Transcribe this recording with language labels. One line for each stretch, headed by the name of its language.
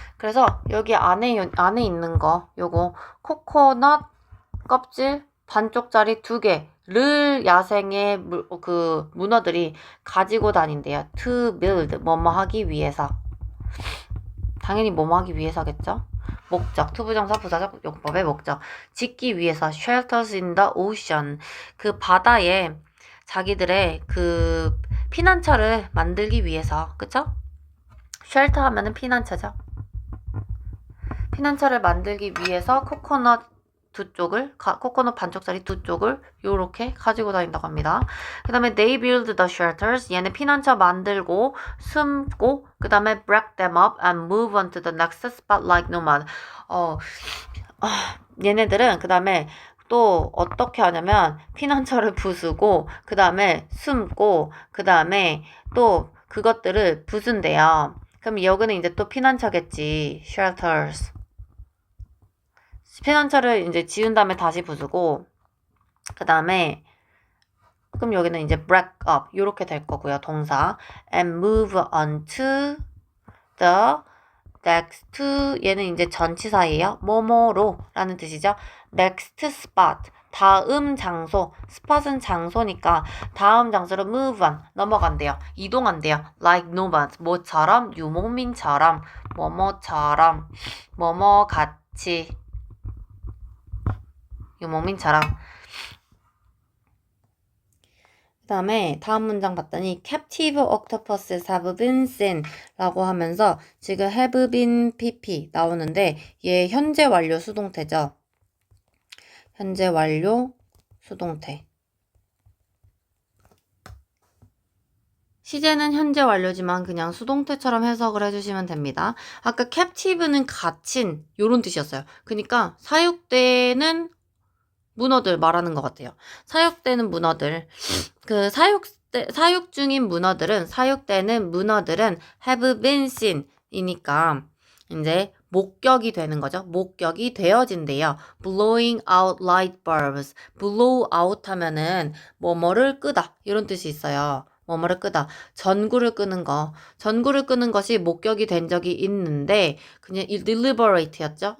Korean: 그래서 여기 안에 있는 거 요거 코코넛 껍질 반쪽짜리 두 개를 야생의 그 문어들이 가지고 다닌대요.
English: To build
Korean: 뭐뭐 하기 위해서. 당연히 뭐뭐 하기 위해서겠죠. 목적, 투부정사 부사적 용법의 목적. 짓기 위해서
English: shelters in the ocean.
Korean: 그 바다에 자기들의 그 피난처를 만들기 위해서. 그쵸? 쉘터 하면은 피난처죠. 피난처를 만들기 위해서 코코넛 코코넛 반쪽짜리 두 쪽을 요렇게 가지고 다닌다고 합니다. 그 다음에
English: they build the shelters.
Korean: 얘네 피난처 만들고 숨고 그 다음에
English: break them up and move on to the next spot like nomad.
Korean: 얘네들은 그 다음에 또 어떻게 하냐면 피난처를 부수고 그 다음에 숨고 그 다음에 또 그것들을 부순대요. 그럼 여기는 이제 또 피난처겠지.
English: shelters.
Korean: 피난처를 이제 지은 다음에 다시 부수고 그 다음에 그럼 여기는 이제
English: break up
Korean: 이렇게 될 거고요. 동사
English: and move on to the next to
Korean: 얘는 이제 전치사예요. 뭐뭐로 라는 뜻이죠.
English: next spot
Korean: 다음 장소 spot은 장소니까 다음 장소로
English: move on
Korean: 넘어간대요. 이동한대요.
English: like nomad
Korean: 뭐처럼 유목민처럼 뭐뭐처럼 뭐뭐 같이 유목민처럼. 그 다음에 다음 문장 봤더니
English: captive octopuses have been seen
Korean: 라고 하면서 지금
English: have been pp
Korean: 나오는데 얘 현재 완료 수동태죠. 현재 완료 수동태. 시제는 현재 완료지만 그냥 수동태처럼 해석을 해주시면 됩니다. 아까 captive는 갇힌 요런 뜻이었어요. 그러니까 사육되는 문어들 말하는 것 같아요. 사육되는 문어들. 그 사육 중인 문어들은 사육되는 문어들은
English: have been seen
Korean: 이니까 이제 목격이 되는 거죠. 목격이 되어진대요.
English: blowing out light bulbs. blow out
Korean: 하면은 뭐뭐를 끄다 이런 뜻이 있어요. 뭐뭐를 끄다. 전구를 끄는 거. 전구를 끄는 것이 목격이 된 적이 있는데 그냥 deliberate였죠.